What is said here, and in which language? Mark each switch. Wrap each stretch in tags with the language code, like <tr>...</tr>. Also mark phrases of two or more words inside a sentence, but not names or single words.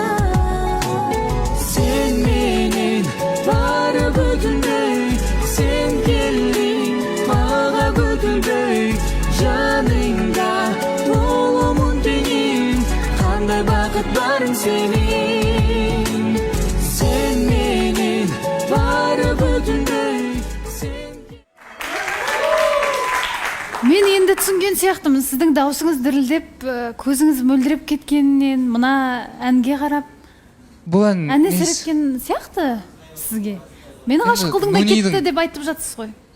<ky>Sen менен бары бүтүндөй, sen келдиң мага күтүлбөй. Жаныңда боломун теңим, кандай бакыт барың сенин. Sen менен бары бүтүндөй.</ky> <kk>Мен енді түсінген сияқтымын, сіздің даусыңыз дірілдеп, көзіңіз мөлдіреп кеткенінен мына әнге қарап, Бұл ән ән әсер еткен сияқты сізге. Мені ғашық қылдың да кетті деп айтып жатсыз ғой.</kk>